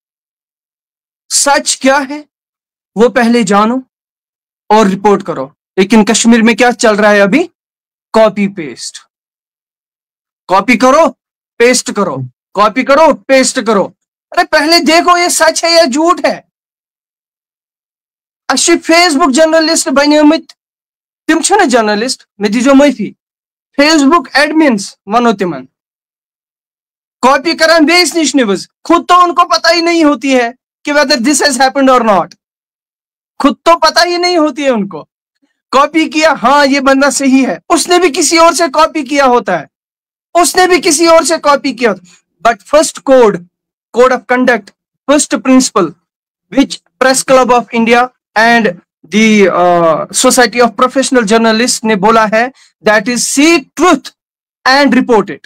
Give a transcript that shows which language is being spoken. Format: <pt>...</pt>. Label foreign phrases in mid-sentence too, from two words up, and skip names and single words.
<hi>सच क्या है वो पहले जानो और रिपोर्ट करो। लेकिन कश्मीर में क्या चल रहा है अभी,</hi> <en>copy paste,</en> <hi>कॉपी करो पेस्ट करो, कॉपी करो पेस्ट करो। अरे पहले देखो ये सच है या झूठ है।</hi> <ks>अच्छी</ks> <en>Facebook journalist</en> <ks>बनियमित तिम छना जर्नलिस्ट मे दीजो माफी,</ks> <en>Facebook admins</en> <ks>वनो तिमन कॉपी करान बेस निश न्यूज,</ks> <hi>खुद तो उनको पता ही नहीं होती है कि</hi> <en>whether this has happened or not,</en> <hi>खुद तो पता ही नहीं होती है उनको। कॉपी किया, हाँ ये बंदा सही है, उसने भी किसी और से कॉपी किया होता है, उसने भी किसी और से कॉपी किया होता है।</hi> <en>But first code of conduct, first principle which Press Club of India and the Society of Professional Journalist</en> <hi>ने बोला है,</hi> <en>that is seek truth and report it.</en>